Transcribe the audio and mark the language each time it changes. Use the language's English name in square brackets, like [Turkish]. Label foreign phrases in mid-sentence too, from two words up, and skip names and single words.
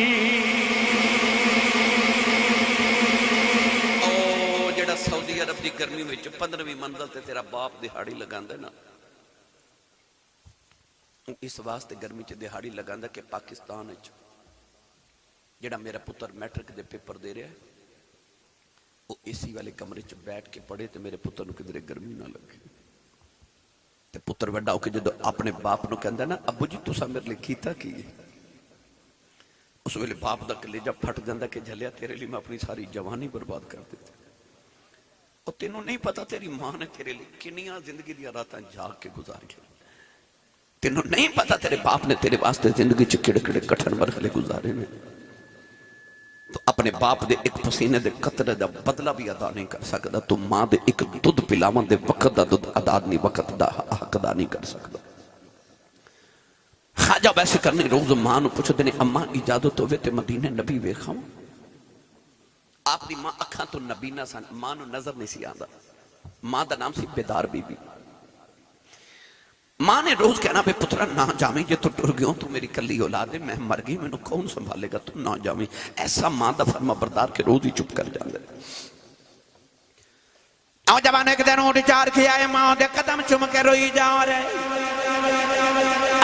[Punjabi] او جڑا سعودی عرب دی گرمی وچ 15ویں منزل تے تیرا باپ دہاڑی لگاندا نا، اس واسطے گرمی چ دہاڑی لگاندا کہ پاکستان وچ جڑا میرا پتر میٹرک دے پیپر دے رہا ہے وہ اسی والے کمرے چ بیٹھ کے پڑھے تو میرے پتر نو کدھر گرمی نہ لگے. تے پتر وڈا ہو کے جدو اپنے باپ نو کہندا نا ابو جی تساں میرے لیے کیتا کی ہے, اس ویلے باپ دا کلیجہ پھٹ جاندا کہ جھلیا تیرے لیے میں اپنی ساری جوانی برباد کر دیتی. اور تینوں نہیں پتا تیری ماں نے تیرے لیے کنیاں زندگی دیا راتاں جاگ کے گزاری. تینوں نہیں پتا تیرے باپ نے تیرے واسطے زندگی چ کڑے کڑے کٹھن مرحلے گزارے نے. تو اپنے باپ دے ایک پسینے دے قطرے دا بدلہ بھی ادا نہیں کر سکتا, تو ماں دے ایک دودھ پلاون دے وقت دا دودھ ادا نہیں, وقت دا حق ادا نہیں کر سکتا. خواجہ ویسے کرنے روز ماں نو پوچھ دینے اماں اجازت ہوئے تے مدینے نبی ویکھاں. آپ دی ماں اکھاں تو نبی نہ سن, ماں نو نظر نہیں سی آندا. ماں دا نام سی بیدار بی بی. ماں نے روز کہنا بے پترا نہ جاویں جے تو ٹر گیوں, تو میری کلی اولاد ہے, میں مر گئی, میں نو کون سنبھالے گا, تو نہ جاویں. ایسا ماں دا فرما بردار کے روز ہی چپ کر جاندے. او جوان ایک دن اٹھ چار کیا ہے, ماں دے قدم چم کے روئی جا رہے.